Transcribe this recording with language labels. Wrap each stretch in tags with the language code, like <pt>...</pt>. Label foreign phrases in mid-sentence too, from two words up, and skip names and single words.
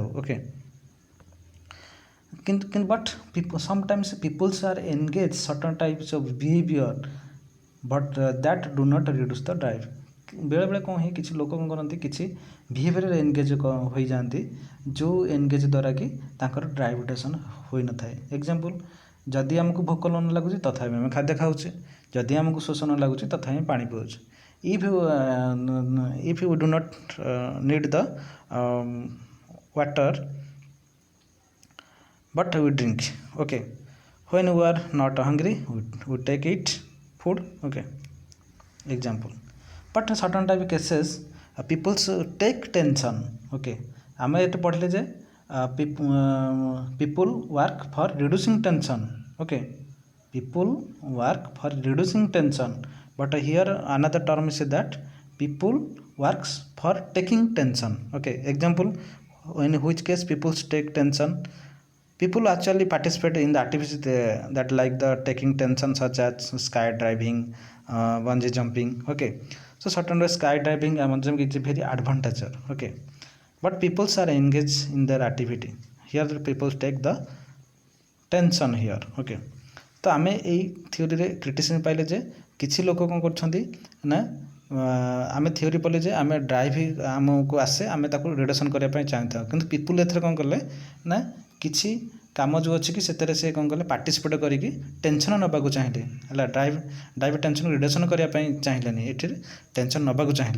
<en>ଓକେ, କିନ୍ତୁ but sometimes peoples are engage certain types of behaviour but that do not reduce the drive.</en> <or>ବେଳେବେଳେ କ'ଣ ହୁଏ, କିଛି ଲୋକ କ'ଣ କରନ୍ତି, କିଛି ବିହେଭିଅରରେ ଏନଗେଜ୍ ହୋଇଯାଆନ୍ତି, ଯେଉଁ ଏନଗେଜ୍ ଦ୍ୱାରା କି ତାଙ୍କର</or> <en>drive reduction</en> <or>ହୋଇନଥାଏ। ଏକ୍ଜାମ୍ପଲ୍, ଯଦି ଆମକୁ ଭୋକ ନ ଲାଗୁଛି ତଥାପି ଆମେ ଖାଦ୍ୟ ଖାଉଛେ, ଯଦି ଆମକୁ ଶୋଷ ନ ଲାଗୁଛି ତଥାପି ପାଣି ପିଉଛୁ।</or> <en>if you do not need the water but we drink. Okay, when we are not hungry we take eat food. Okay, example, but certain type of cases people take tension. Okay,</en> <or>ଆମେ ଏଠି ପଢ଼ିଲେ ଯେ</or> <en>people work for reducing tension. Okay, people work for reducing tension, but here another term is that people works for taking tension. Okay, example, in which case people take tension, people actually participate in the activities that like the taking tension such as skydiving, bungee jumping. Okay, so certain skydiving is very advantage. Okay, but people are engaged in their activity, here the people take the tension here.</en> <or>Okay, ତ ଆମେ ଏଇ ଥିଓରିରେ କ୍ରିଟିସିଜମ୍ ପାଇଲେ ଯେ କିଛି ଲୋକ କ'ଣ କରୁଛନ୍ତି ନା ଆମେ ଥିଓରି ପଢ଼ିଲେ ଯେ ଆମେ ଡ୍ରାଇଭ୍ ଆମକୁ ଆସେ, ଆମେ ତାକୁ ରିଡକ୍ସନ୍ କରିବା ପାଇଁ ଚାହିଁଥାଉ, କିନ୍ତୁ ପିପୁଲ୍ ଏଥିରେ କ'ଣ କଲେ ନା କିଛି କାମ ଯେଉଁ ଅଛି କି ସେଥିରେ ସେ କ'ଣ କଲେ ପାର୍ଟିସିପେଟ୍ କରିକି ଟେନସନ୍ ନେବାକୁ ଚାହିଁଲେ, ହେଲା,</or> <en>drive tension reduction</en> <or>କରିବା ପାଇଁ ଚାହିଁଲେନି, ଏଠିରେ ଟେନସନ୍ ନେବାକୁ ଚାହିଁଲେ।</or>